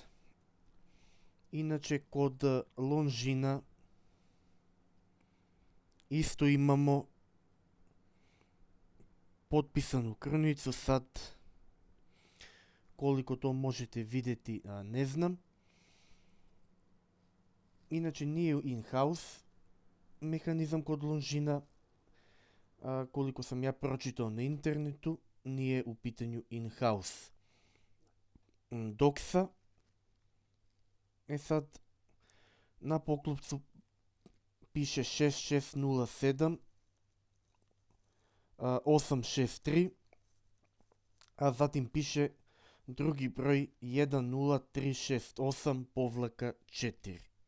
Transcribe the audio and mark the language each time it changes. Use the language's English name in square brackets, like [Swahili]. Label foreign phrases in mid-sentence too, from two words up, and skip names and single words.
[Croatian] Inače, kod Longina isto imamo potpisanu krunicu, sad koliko to možete vidjeti ne znam. Inače, nije in-house mehanizam kod Longina, koliko sam ja pročitao na internetu, nije u pitanju in-house. Doxa, sad na poklopcu piše 6607 863, a zatim piše drugi broj 10368-4.